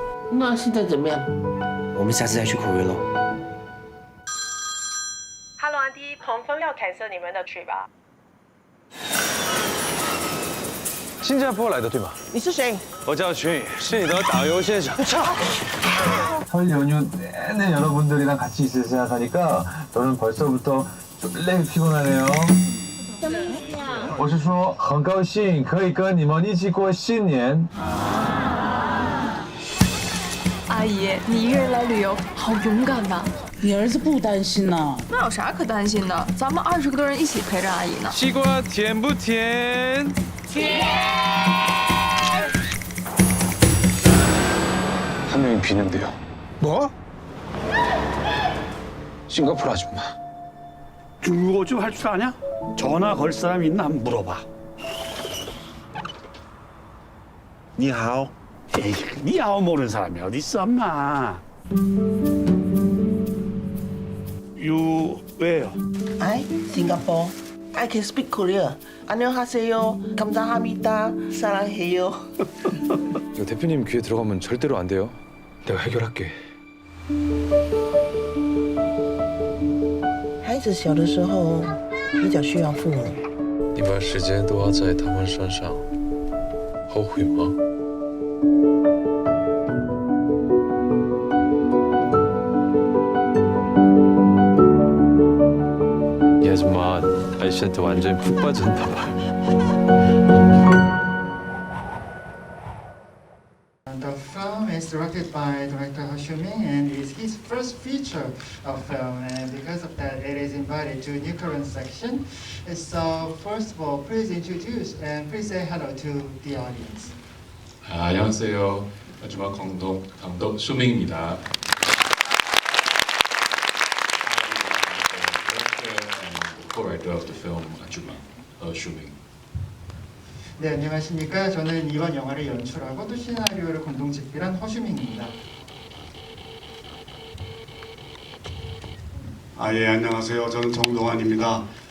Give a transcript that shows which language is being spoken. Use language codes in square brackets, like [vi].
[zh] 那现在怎么样？我们下次再去口约喽。 [en] Hello， [zh] 安迪，彭峰要 [en] cancel [zh] 你们的 [en] trip [zh] 吧？新加坡来的对吗？你是谁？我叫群宇，是你的导游先生。 [ko] 설 연휴 내내 여러분들이랑 같이 있을 생각하니까 저는 벌써부터 졸래 피곤하네요. [zh] 我是说，很高兴可以跟你们一起过新年。阿姨，你一个人来旅游，好勇敢呐！你儿子不担心呐？那有啥可担心的？咱们20个多人一起陪着阿姨呢。西瓜甜不甜？甜。 [ko] 한 명이 비는데요. 뭐? 싱가포르 아줌마. 중국어 좀 할 줄 아냐? 전화 걸 사람 있나 한번 물어봐. [zh] 你好， [ko] 에이, 니아오 모르는 사람이 어디 있어, 엄마. 왜요? [en] I Singapore. I can speak Korea. [ko] 안녕하세요. 감사합니다. 사랑해요. 이거 대표님 귀에 들어가면 절대로 안 돼요. 내가 해결할게. [zh] 孩子小的时候比较需要父母。你把时间都花在他们身上，后悔吗？ [ko] 이 아줌마 아저씨한테 완전히 푹 빠졌나 봐. [en] The film is directed by director Ho Shu-ming and is his first feature of film, and because of that it is invited to New Korean section. So first of all, please introduce and please say hello to the audience. [ko] 안녕하세요. 아줌마 감독 슈밍입니다. [en] Co-writer of the film 아줌마 슈밍. [ko] 네, 안녕하십니까. 저는 이번 영화를 연출하고 또 시나리오를 공동 집필한 허슈밍입니다. 예, 안녕하세요. 저는 정동환입니다.